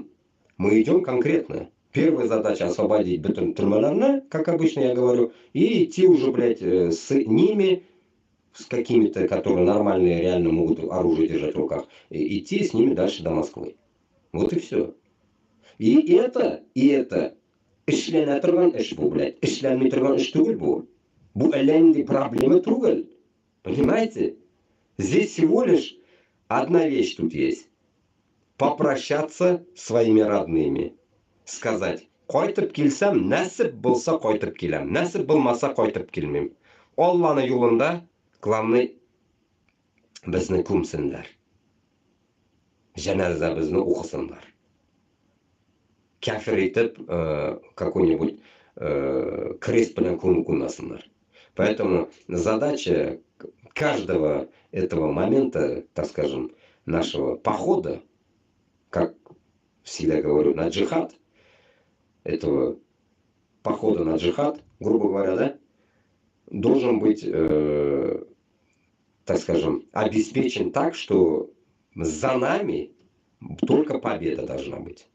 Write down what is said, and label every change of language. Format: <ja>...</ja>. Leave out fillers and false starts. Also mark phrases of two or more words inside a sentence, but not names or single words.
<ru>Мы идем конкретно. Первая задача освободить бетон терминальна, как обычно я говорю, и идти уже, блядь, с ними, с какими-то, которые нормальные, реально могут оружие держать в руках, и идти с ними дальше до Москвы. Вот и все. И это,</ru> <tt>эшләнә торган эш бу, блядь, эшләнмәй торган эш түгел бу. Бу әллә проблема түгел.</tt> <ru>Понимаете? Здесь всего лишь одна вещь тут есть. Попрощаться с своими родными. Сказать,</ru> <tt>кайтып килсәм, нәсип булса кайтып киләм, нәсип булмаса кайтып килмим. Алланың юлында, главный, безне күмсенләр. Җәназабызны укысынлар. Кафир итеп,</tt> <ru>какой-нибудь крест</ru> <tt>белән күмәсеннәр.</tt> <ru>Поэтому задача каждого этого момента, так скажем, нашего похода, как всегда говорю, на джихад, этого похода на джихад, грубо говоря, да, должен быть, так скажем, обеспечен так, что за нами только победа должна быть.</ru>